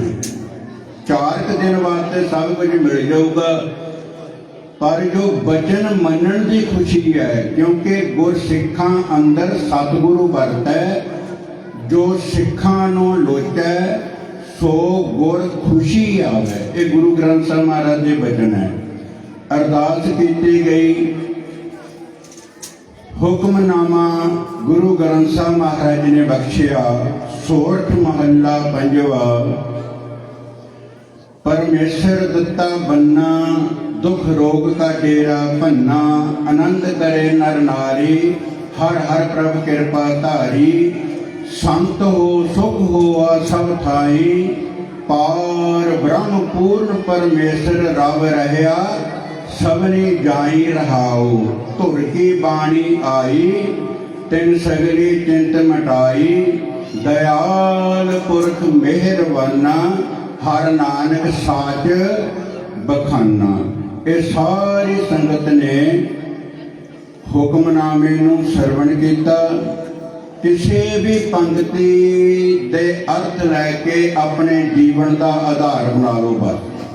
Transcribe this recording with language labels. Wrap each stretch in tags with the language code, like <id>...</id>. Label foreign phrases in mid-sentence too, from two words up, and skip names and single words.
<pa>4 ਦਿਨ ਵਾਸਤੇ ਸਭ ਕੁਝ ਮਿਲ ਜਾਊਗਾ, ਪਰ ਜੋ ਬਚਨ ਮੰਨਣ ਦੀ ਖੁਸ਼ੀ ਹੈ, ਕਿਉਂਕਿ ਗੁਰਸਿੱਖਾਂ ਅੰਦਰ ਸਤਿਗੁਰੂ ਵਰਤੈ, ਜੋ ਸਿੱਖਾਂ ਨੂੰ ਲੋਚੈ ਸੋ ਗੁਰ ਖੁਸ਼ੀ ਆਵੇ। ਇਹ ਗੁਰੂ ਗ੍ਰੰਥ ਸਾਹਿਬ ਮਹਾਰਾਜ ਦੇ ਬਚਨ ਹੈ। ਅਰਦਾਸ ਕੀਤੀ ਗਈ, ਹੁਕਮਨਾਮਾ ਗੁਰੂ ਗ੍ਰੰਥ ਸਾਹਿਬ ਮਹਾਰਾਜ ਜੀ ਨੇ ਬਖਸ਼ਿਆ। ਸੋਰਠ ਮਹੱਲਾ ਪੰਜਵਾ। ਪਰਮੇਸ਼ਰ ਦੱਤਾ ਬੰਨਾ, ਦੁਖ ਰੋਗ ਕਾ ਡੇਰਾ ਭੰਨਾ, ਆਨੰਦ ਕਰੇ ਨਰ ਨਾਰੀ, ਹਰ ਹਰ ਪ੍ਰਭ ਕਿਰਪਾ ਧਾਰੀ। ਸੰਤ ਹੋ ਸੁਖ ਹੋਆ ਸਭ ਥਾਈ, ਪਾਰ ਬ੍ਰਹਮ ਪੂਰਨ ਪਰਮੇਸ਼ਰ ਰਬ ਰਹਿਆ, ਸਭਨੀ ਜਾਈ ਰਹਾਓ। ਧੁਰ ਕੀ ਬਾਣੀ ਆਈ, ਤਿਨ ਸਗਲੀ ਚਿੰਤ ਮਿਟਾਈ, ਦਇਆਲ ਪੁਰਖ ਮਿਹਰਬਾਨਾ, ਹਰ ਨਾਨਕ ਸਾਚ ਬਖਾਨਾ। ਯੇ ਸਾਰੀ ਸੰਗਤ ਨੇ ਹੁਕਮਨਾਮੇ ਨੂੰ ਸਰਵਣ ਕੀਤਾ।</pa> <hi>किसी भी पंक्ति दे अर्थ लैके अपने जीवन का आधार बना लो।</hi>